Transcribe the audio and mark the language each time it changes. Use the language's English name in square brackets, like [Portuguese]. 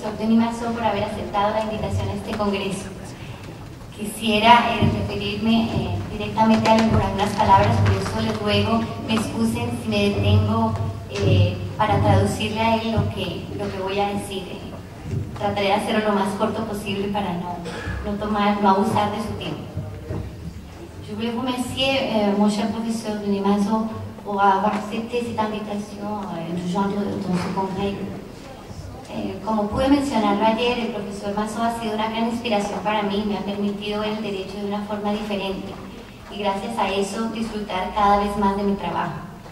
[Spanish] profesor Denis Massot por haber aceptado la invitación a este congreso. Quisiera referirme directamente a algunas palabras, por eso les ruego me excusen si me detengo para traducirle a él lo que voy a decir. Trataré de hacerlo lo más corto posible para no abusar de su tiempo. [French] Je voulais vous remercier, mon cher professeur Denis Massot, pour avoir accepté cette invitation de joindre dans ce congrès. [Spanish] Como pude mencionarlo ayer, el profesor Massot ha sido una gran inspiración para mí, me ha permitido ver el derecho de una forma diferente y gracias a eso disfrutar cada vez más de mi trabajo.